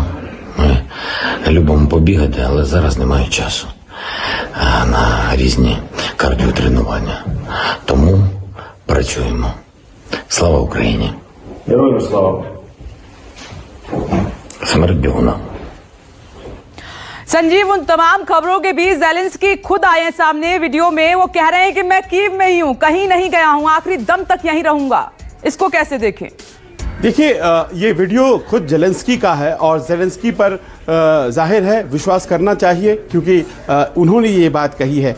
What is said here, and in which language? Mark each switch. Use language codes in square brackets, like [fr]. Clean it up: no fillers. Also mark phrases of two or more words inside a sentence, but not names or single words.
[uk] Ми любимо побігати, але зараз немає часу на різні кардіотренування. Тому працюємо. Слава Україні! Героям слава! Смерть бігунам! [hi] संजीव, उन तमाम खबरों के बीच जेलेंस्की खुद आए हैं सामने वीडियो में। वो कह रहे हैं कि मैं कीव में ही हूं, कहीं नहीं गया हूं, आखिरी दम तक यहीं रहूंगा। इसको कैसे देखें? देखिए, ये वीडियो खुद जेलेंस्की का है और जेलेंस्की पर जाहिर है विश्वास करना चाहिए, क्योंकि उन्होंने ये बात कही है।